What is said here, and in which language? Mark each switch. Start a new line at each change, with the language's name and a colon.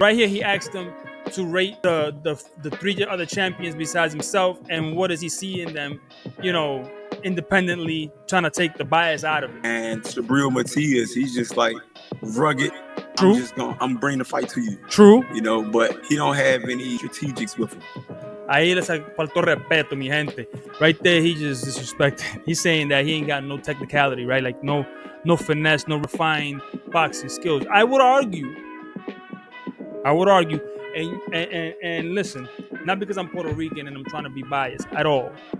English: Right here, he asked them to rate the three other champions besides himself, and what does he see in them? Independently trying to take the bias out of it. And Subriel Matias, he's just like rugged. True. I'm bringing the fight to you. True. But he don't have any strategics with him.
Spanish: Ahí les faltó respeto, mi gente.
English: Right there, he just disrespected. He's saying that he ain't got no technicality, right? Like no finesse, no refined boxing skills. I would argue, and listen, not because I'm Puerto Rican and I'm trying to be biased at all.